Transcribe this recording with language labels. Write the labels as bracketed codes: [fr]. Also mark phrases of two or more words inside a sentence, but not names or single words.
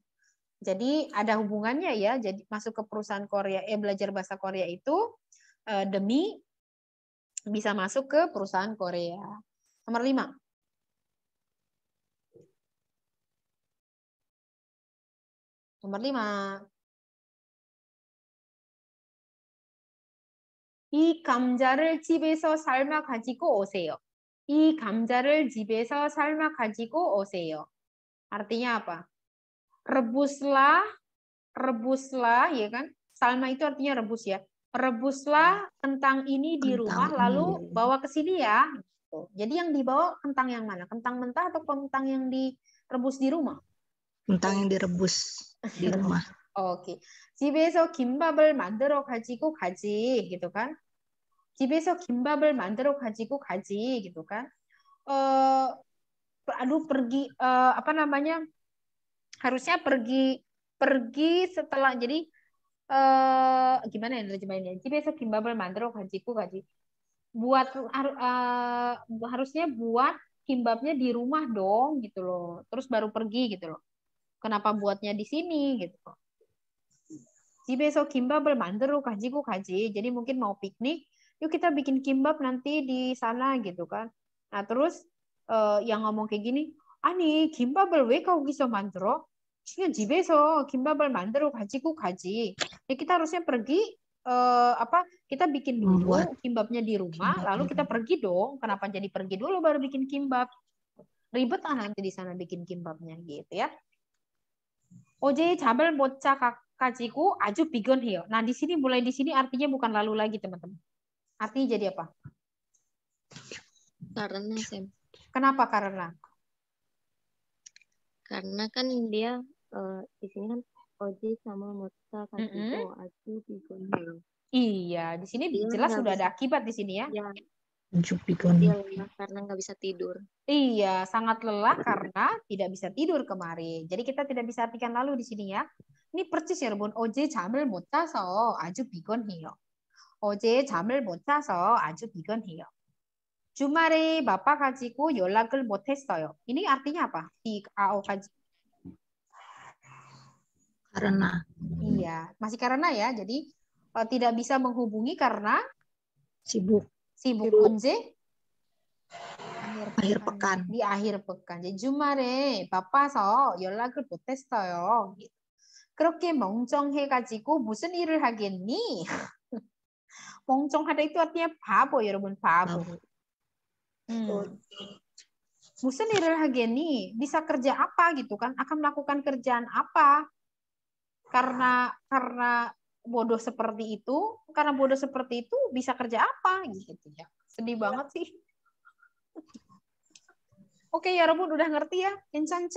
[id] Jadi ada hubungannya ya. Jadi masuk ke perusahaan Korea, belajar bahasa Korea itu demi bisa masuk ke perusahaan Korea. Nomor 5. Nomor 5. [ko] 이 감자를 집에서 삶아 가지고 오세요. 이 감자를 집에서 삶아 가지고 오세요. [id] Artinya apa? Rebuslah, ya kan? Salma itu artinya rebus ya. Rebuslah kentang ini di rumah, lalu bawa ke sini ya. Jadi yang dibawa kentang yang mana? Kentang mentah atau kentang yang direbus di rumah? Kentang yang direbus di rumah. [ko] 오케이. 집에서 김밥을 만들어 가지고 가지, [id] gitu kan? [ko] 집에서 김밥을 만들어 가지고 가지, [id] gitu kan? Pergi apa namanya? Harusnya pergi setelah jadi gimana ya terjemahinnya? [ko] 집에서 김밥을 만들어 가지고 가지. [id] Harusnya buat kimbabnya di rumah dong, gitu loh. Terus baru pergi gitu loh. Kenapa buatnya di sini gitu loh. [ko] 집에서 김밥을 만들어 가지고 가지. [id] Jadi mungkin mau piknik, yuk kita bikin kimbab nanti di sana gitu kan. Nah terus yang ngomong kayak gini, [ko] 아니 김밥을 왜 거기서 만들어? 그냥 집에서 김밥을 만들어 가지고 가지. [id] Ya kita harusnya pergi kita bikin dulu kimbabnya di rumah, lalu kita pergi dong. Kenapa jadi pergi dulu baru bikin kimbab? Ribet nanti di sana bikin kimbabnya gitu ya. [ko] 어제 잠을 못 자 가지고 아주 피곤해요. [id] Nah, mulai di sini artinya bukan lalu lagi, teman-teman. Artinya jadi apa? Karena, Sam. Kenapa karena? Karena kan dia di sini kan [ko] 어제 잠을 못 자 가지고 아주 피곤해요. [id] Iya, di sini jelas sudah ada akibat di sini ya. Jupikon. Dia lelah karena nggak bisa tidur. Iya, sangat lelah karena tidak bisa tidur kemarin. Jadi kita tidak bisa artikan lalu di sini ya. Ini persis 여러분. [ko] 어제 잠을 못 자서 아주 피곤해요. 어제 잠을 못 자서 아주 피곤해요. 주말에 바빠가지고 연락을 못했어요. [id] Ini artinya apa? Di AO 가지. Karena. Iya, masih karena ya. Jadi tidak bisa menghubungi karena Sibuk. sibuk. 언제? Akhir pekan. Di akhir pekan. jadi [ko] 주말에 바빠서 연락을 못했어요. 그렇게 멍청해가지고 무슨 일을 하겠니? 멍청하다 [id] itu artinya [ko] 바보, 여러분. 바보. 무슨 일을 하겠니? [id] Bisa kerja apa gitu kan? Akan melakukan kerjaan apa? Karena bodoh seperti itu, karena bodoh seperti itu bisa kerja apa gitu ya. Sedih banget sih. Oke, ya 여러분 udah ngerti ya? 괜찮죠?